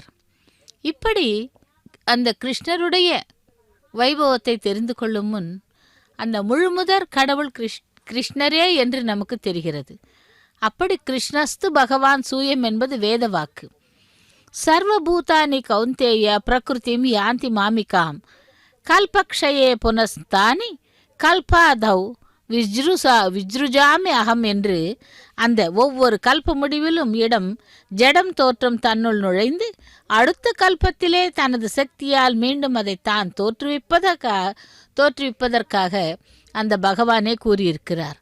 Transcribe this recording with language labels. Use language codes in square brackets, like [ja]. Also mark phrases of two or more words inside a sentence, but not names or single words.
[ta] இப்படி அந்த கிருஷ்ணருடைய வைபவத்தை தெரிந்து கொள்ளும் முன் அந்த முழுமுதற் கடவுள் கிருஷ்ணரே என்று நமக்கு தெரிகிறது. அப்படி [sa] कृष्णस्तु भगवान् स्वयम् [ta] என்பது வேத வாக்கு. [sa] सर्वभूतानि कौन्तेय प्रकृतिं यान्ति मामिकाम् कल्पक्षये पुनस्तानि कल्पादौ विसृजामि अहम् [ta] என்று அந்த ஒவ்வொரு கல்ப முடிவிலும் ஜடம் தோற்றம் தன்னுள் நுழைந்து அடுத்த கல்பத்திலே தனது சக்தியால் மீண்டும் அதை தான் தோற்றுவிப்பதற்காக அந்த பகவானே கூறியிருக்கிறார்.